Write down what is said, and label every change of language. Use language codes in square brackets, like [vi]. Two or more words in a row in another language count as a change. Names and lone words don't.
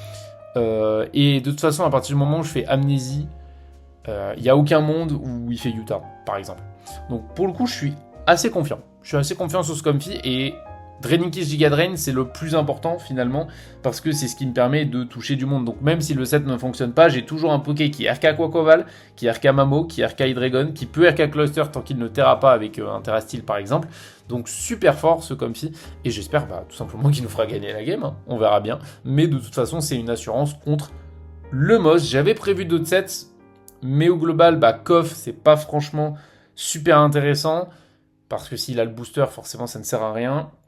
[fr] Et de toute façon, à partir du moment où je fais Amnésie, il n'y a aucun monde où il fait Utah, par exemple. Donc pour le coup, je suis assez confiant. Je suis assez confiant sur ce Comfy, et Draining Kiss Giga Drain, c'est le plus important finalement, parce que c'est ce qui me permet de toucher du monde. Donc même si le set ne fonctionne pas, j'ai toujours un Poké qui RK Quaquaval, qui RK Mamo, qui RK Hydreigon, qui peut RK Cloyster tant qu'il ne terra pas avec un Terrasteel par exemple. Donc super fort ce Comfy, et j'espère tout simplement qu'il nous fera gagner la game, hein. On verra bien. Mais de toute façon, c'est une assurance contre le Moss. J'avais prévu d'autres sets, mais au global, Koff, c'est pas franchement super intéressant, parce que s'il a le booster, forcément ça ne sert à rien.